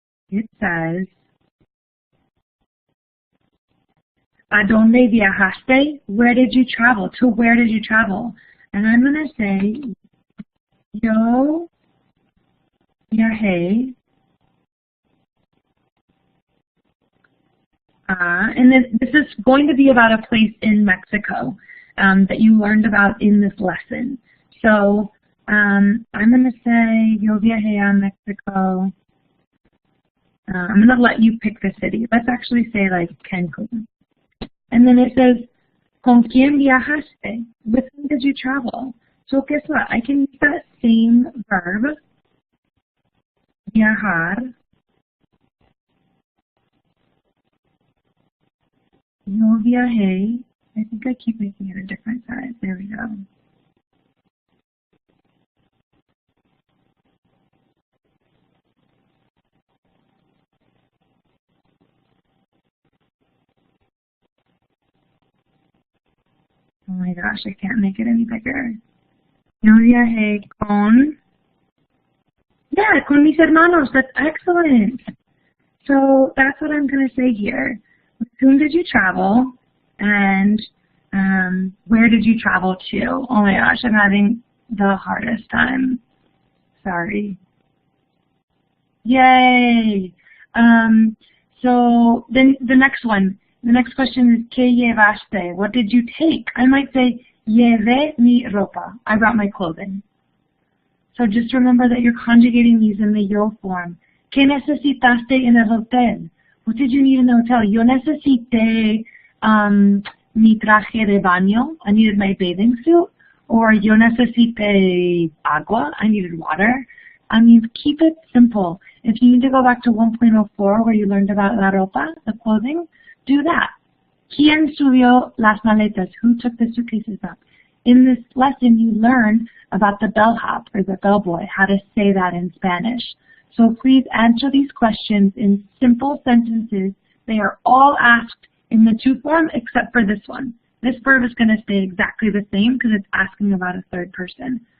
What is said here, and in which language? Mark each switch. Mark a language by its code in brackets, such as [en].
[en] It says, [es] ¿A dónde viajaste? [en] Where did you travel? To where did you travel? And I'm going to say, [es] yo viajé [en] and this is going to be about a place in Mexico that you learned about in this lesson. So I'm going to say, [es] yo viajé a Mexico. [en] I'm going to let you pick the city. Let's actually say like Cancun. And then it says, [es] ¿Con quién viajaste? [en] With whom did you travel? So guess what? I can use that same verb, viajar. [es] Yo viajé. [en] I think I keep making it a different size. There we go. Oh my gosh, I can't make it any bigger. [es] Yo viajé con... [en] Yeah, [es] con mis hermanos. [en] That's excellent. So that's what I'm going to say here. With whom did you travel? And where did you travel to? Oh my gosh, I'm having the hardest time. Sorry. Yay! So then the next one. The next question is, [es] ¿Qué llevaste? [en] What did you take? I might say, [es] llevé mi ropa. [en] I brought my clothing. So just remember that you're conjugating these in the yo form. [es] ¿Qué necesitaste en el hotel? [en] What did you need in the hotel? [es] Yo necesité mi traje de baño. [en] I needed my bathing suit. Or [es] yo necesité agua. [en] I needed water. I mean, keep it simple. If you need to go back to 1.04 where you learned about la ropa, the clothing, do that. [es] ¿Quién subió las maletas? [en] Who took the suitcases up? In this lesson, you learn about the bellhop or the bellboy, how to say that in Spanish. So please answer these questions in simple sentences. They are all asked in the to form except for this one. This verb is going to stay exactly the same because it's asking about a third person.